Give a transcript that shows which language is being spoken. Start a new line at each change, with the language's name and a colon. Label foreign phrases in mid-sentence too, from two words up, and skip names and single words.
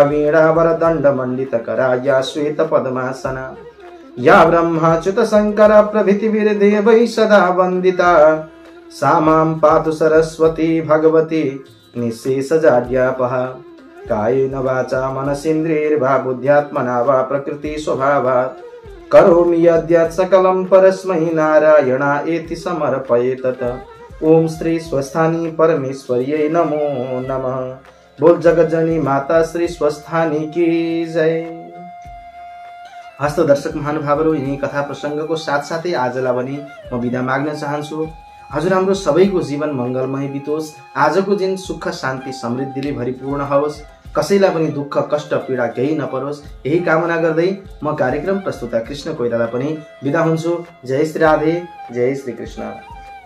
Sanskrit: वीणावरदण्ड मण्डितकरा या श्वेत पद्मासना या ब्रह्माच्युत शंकर प्रभृतिभिर्देवैः सदा वन्दिता सा मां पातु सरस्वती भगवती निःशेषजाड्यापहा कायेन वाचा मनसेन्द्रियैर्वा बुद्ध्यात्मना वा प्रकृति स्वभावात् करोमि यद्यत् सकलं परस्मै नारायणायेति समर्पयेत्। ओम श्री स्वस्थानी परमेश्वर्यै नमो नमः।
Hindi: बोल जगज्जननी माता श्री स्वस्थानी की जय।
Nepali: हस्त दर्शक महानुभावहरू, यिनी कथा प्रसंगको साथसाथै आजलाई पनि म बिदा माग्न चाहन्छु। हजुर हाम्रो सबैको जीवन मंगलमय बितोस्, आजको दिन सुख शान्ति समृद्धिले भरिपूर्ण होस्, कसैलाई पनि दुःख कष्ट पीडा केही नपरोस्, यही कामना गर्दै म कार्यक्रम प्रस्तुता कृष्ण कोइराला पनि बिदा हुन्छु।
Hindi: जय श्री राधे, जय श्री कृष्ण।